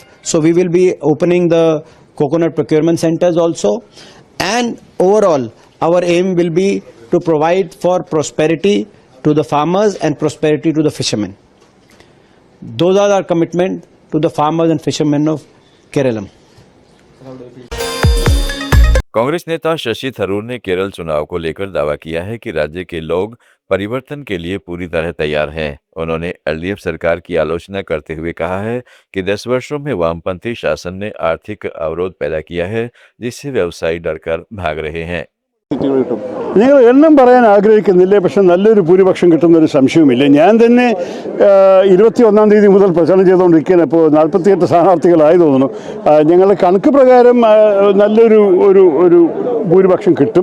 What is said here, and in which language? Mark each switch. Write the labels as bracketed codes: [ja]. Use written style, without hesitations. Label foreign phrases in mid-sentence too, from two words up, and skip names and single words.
[en] So we will be opening the coconut procurement centers also. And overall, our aim will be to provide for prosperity to the farmers and prosperity to the fishermen. Those are our commitment to the farmers and fishermen of Kerala. [hi] कांग्रेस नेता शशि थरूर ने केरल चुनाव को लेकर दावा किया है कि राज्य के लोग परिवर्तन के लिए पूरी तरह तैयार हैं। उन्होंने एलडीएफ सरकार की आलोचना करते हुए कहा है कि 10 वर्षों में वामपंथी शासन ने आर्थिक अवरोध पैदा किया है, जिससे व्यवसायी डरकर भाग रहे हैं। [ml] നിങ്ങൾ എണ്ണം പറയാൻ ആഗ്രഹിക്കുന്നില്ല, പക്ഷെ നല്ലൊരു ഭൂരിപക്ഷം കിട്ടുന്നൊരു സംശയവുമില്ല. ഞാൻ തന്നെ 21-ാം തീയതി മുതൽ പ്രചരണം ചെയ്തുകൊണ്ടിരിക്കുകയാണ്. ഇപ്പോൾ 48 സ്ഥാനാർത്ഥികളായി തോന്നുന്നു. ഞങ്ങളുടെ കണക്ക് പ്രകാരം നല്ലൊരു ഒരു ഭൂരിപക്ഷം കിട്ടും.